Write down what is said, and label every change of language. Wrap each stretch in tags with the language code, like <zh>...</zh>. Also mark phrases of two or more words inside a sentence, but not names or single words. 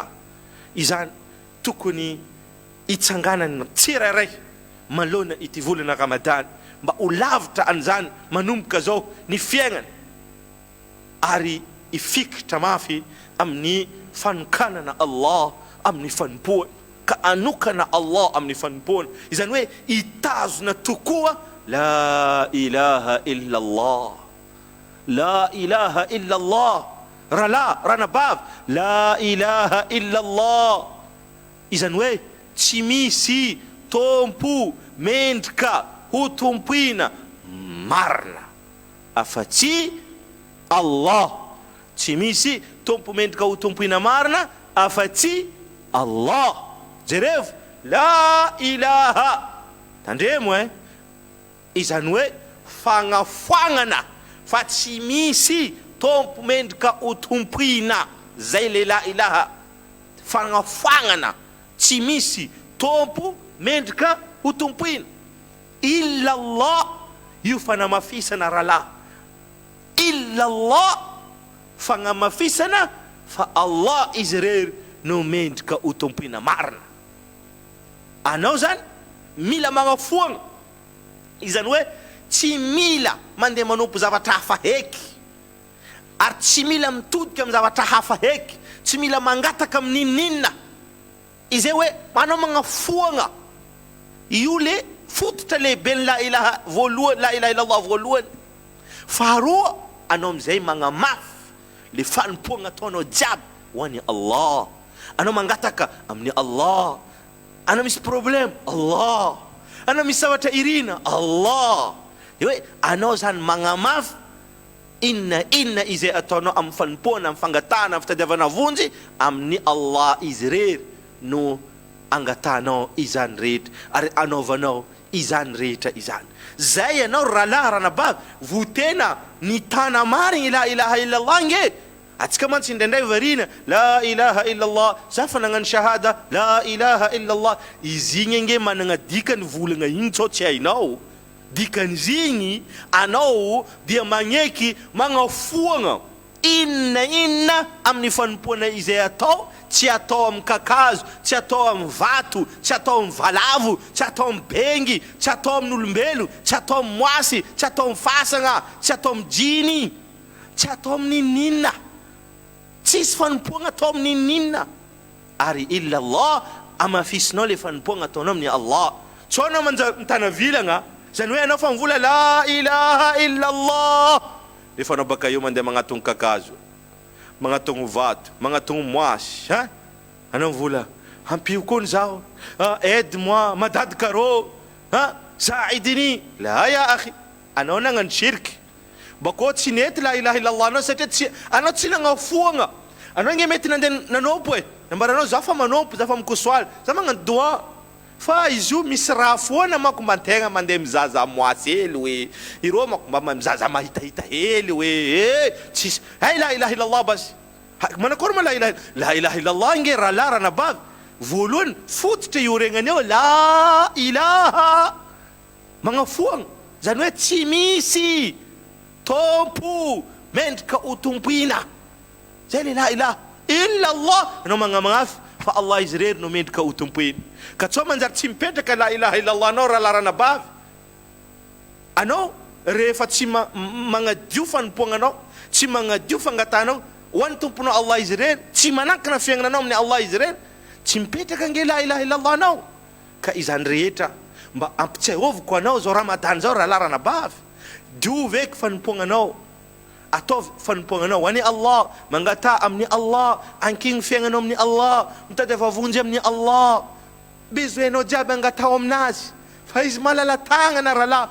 <mg>Izany tokony itsanganana tsirairay malona ity volana Ramadan, mba ho lavitra an'izany manomboka zao ny fiainana ary ifikitra mafy amin'ny fanokanana Allah amin'ny fanompoana. Ka anokana Allah amin'ny fanompoana. Izany hoe itazona tokoa</mg> <ar>لا إله إلا الله, لا إله إلا الله,</ar> <mg>ranabavy</mg> <ar>لا إله إلا الله.</ar> <mg>Izany hoe tsy misy tompo mendrika ho tompoina marina afa-tsy Allah. Tsy misy tompo mendrika ho tompoina marina afa-tsy Allah. Jerevo</mg> <ar>لا إله</ar> <mg>tandremo izany hoe fagnafoagnana fa tsy misy tompo mendrika ho tompoina. Zay le</mg> <ar>لا إله,</ar> <mg>fagnafoagnana, tsy misy tompo mendrika ho tompoina</mg> <ar>إلا الله.</ar> <mg>Io fanamafisana rala,</mg> <ar>إلا الله</ar> <mg>fagnamafisana fa Allah izy rery no mendrika ho tompoina marina. Anao zany mila magnafoagna. Izany hoe tsy mila mandeha manompo zavatra hafa heky, ary tsy mila mitodika amin'ny zavatra hafa heky, tsy mila mangataka amin'inona. Izay hoe manao magnafoagna. Io le fototra lehibe ny</mg> <ar>لا إله</ar> <mg>voalohany,</mg> <ar>لا إله إلا الله</ar> <mg>voalohany. Faharoa, anao amizay magnamafy le fanompoagna ataonao jiaby ho an'ny Allah. Anao mangataka amin'ny Allah. Anao misy problème, Allah. Anao misy zavatra irina, Allah. Hoe anao zany magnamafy inna izay ataonao amin'ny fanompoana, amin'ny fangatana, amin'ny fitadiavana vonjy amin'ny Allah izy rery no angatanao izany rehetra ary anaovanao izany rehetra izany. Zay anao rala ranabavy votena ny tana marigny</mg> <ar>لا إله إلا الله</ar> <mg>nge. Atsika mantsy indraindray varina</mg> <ar>لا إله إلا الله,</ar> <mg>za fa nagnano shahada</mg> <ar>لا إله إلا الله.</ar> <mg>Izy igny nge managna dikany volagna igny tsao tsy hainao. Dikan'izigny anao dia magneky magnafoagna inna amin'ny fanompoana izay atao. Tsy atao amin'ny kakazo, tsy atao amin'ny vato, tsy atao amin'ny valavo, tsy atao amin'ny bengy, tsy atao amin'ny olombelo, tsy atao amin'ny moasy, tsy atao amin'ny fasagna, tsy atao amin'ny jiny, tsy atao amin'ny ninna. Tsisy fanompoagna atao amin'ny ninna. Ary</mg> <ar>إلا الله,</ar> <mg>amafisinao le fanompoagna ataonao amin'ny Allah. Tsy anao mitana vilagna, zany hoe anao fa mivola</mg> <ar>لا إله إلا الله,</ar> <mg>rehefa anao baka eo mandeha magnatogno kakazo, magnatogno vato, magnatogno moasy, anao mivola hampio koa zaho,</mg> <fr>aide-moi,</fr> <mg>madady karo, saidini.</mg> <ar>لا يا أخي,</ar> <mg>anao nagnano shirky. Bako tsy nety</mg> <ar>لا إله إلا الله</ar> <mg>anao satria anao tsy nagnafoagna. Anao nge mety nandeha nanompo nambaranao za fa manompo, za fa mikosoaly, za magnano doa. Fa izy io misy raha foana mako mantegna mandeha mizaza moasy hely hoe ireo mako mba mizaza mahitahita hely hoe tsisy</mg> <ar>لا إله إلا الله</ar> <mg>basi. Manakory ma</mg> <ar>لا إله إلا الله</ar> <mg>nge raha larana bavy. Voalohany fototra ioregnany eo</mg> <ar>لا إله,</ar> <mg>magnafoagna, zany hoe tsy misy tompo mendrika ho tompoina. Zay le</mg> <ar>لا إله إلا الله.</ar> <mg>Anao magnamagafy fa Allah izy rery no mendrika ho tompoina. Ka tsao manjary tsy mipetraka</mg> <ar>لا إله إلا الله</ar> <mg>anao raha larana bavy. Anao rehefa tsy magnadio fanompoagnanao, tsy magnadio fangatanao ho an'ny tomponao Allah izy rery, tsy manankina fiaignananao amin'ny Allah izy rery, tsy mipetraka nge</mg> <ar>لا إله إلا الله</ar> <mg>anao. Ka izany rehetra mba ampitsahôviko anao zao Ramadan zao raha larana bavy. Diovy eky fanompoagnanao, ataovy fanompoagnanao ani Allah, mangata amin'ny Allah, ankigny fiaignanao amin'ny Allah, mitady vavonjy amin'ny Allah. Bezoenao jiaby angatao aminazy, fa izy malala-tagnana rahala.</mg>